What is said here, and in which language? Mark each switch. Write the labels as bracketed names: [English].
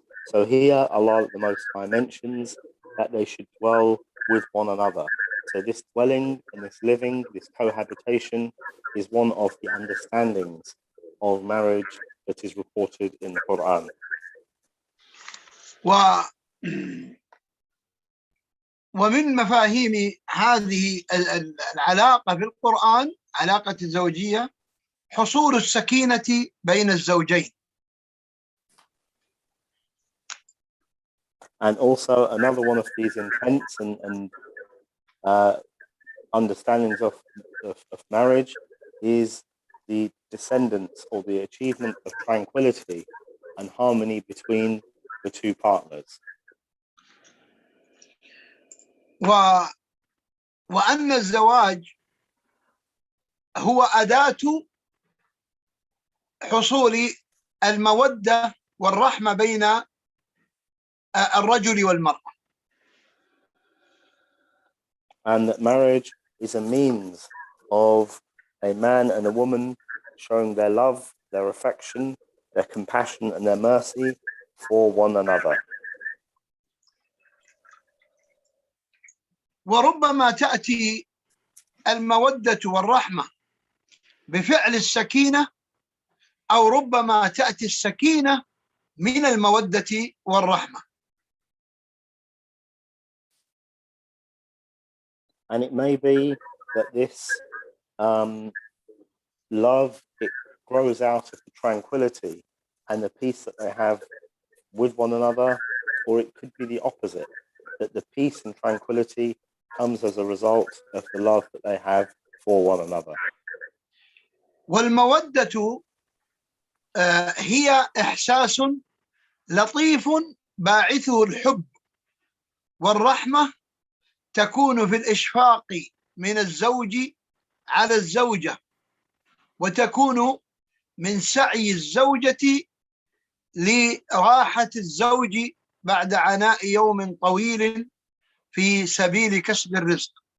[English] So here Allah the Most High mentions that they should dwell with one another. So this dwelling and this living, this cohabitation is one of the understandings of marriage that is reported in the Qur'an. [Arabic] ومن مفاهيم هذه العلاقة في القرآن علاقة الزوجية حصول السكينة بين الزوجين. [English] And also another one of these intents and understandings of marriage is the descendants or the achievement of tranquility and harmony between the two partners. [Arabic] وأن الزواج هو أداة حصول المودة والرحمة بين الرجل والمرأة. [English] And that marriage is a means of a man and a woman showing their love, their affection, their compassion and their mercy for one another. [Arabic] وربما تأتي المودة والرحمة بفعل السكينة، أو ربما تأتي السكينة من المودة والرحمة. [English] And it may be that this love, it grows out of the tranquility and the peace that they have with one another, or it could be the opposite, that the peace and tranquility comes as a result of the love that they have for one another. [Arabic] والمودة هي إحساس لطيف باعثه الحب، والرحمة تكون في الإشفاق من الزوج على الزوجة، وتكون من سعي الزوجة لراحة الزوج بعد عناء يوم طويل في سبيل كسب الرزق.